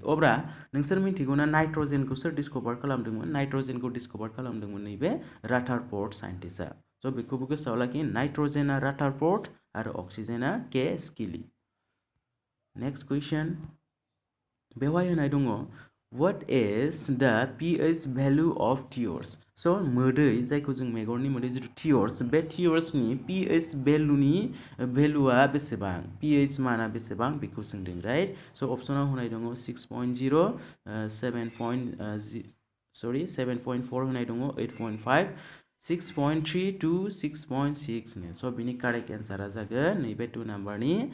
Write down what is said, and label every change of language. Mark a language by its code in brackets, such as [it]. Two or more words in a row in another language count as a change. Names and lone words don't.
[brx] अब्ला नोंसोर मिथिगौना नाइट्रजेनखौ सोर डिस्कभार्ड खालामदोंमोन? नाइट्रजेनखौ डिस्कभार्ड खालामदोंमोन नैबे राथारफर्ड साइन्टिस्टआ। स' बेखौबो गोसोआव लाखि, नाइट्रजेना राथारफर्ड आरो अक्सिजेना के स्किली। [en] next question [brx] बेवहाय होनाय दङ, [en] What is the pH value of tears? [brx] So मोदै जायखौ जों मेगननि मोदै जिथु tears बे tears नि pH भेलुनि भेलुआ बेसेबां pH माना बेसेबां बेखौ सोंदों [en] right so' [brx] अपसनाव होनाय दङ 6.0 7.4 होनाय दङ 8.5 6.3 to 6.6 नो स' बिनि [en] correct answer [brx] जागोन नैबे 2 नाम्बारनि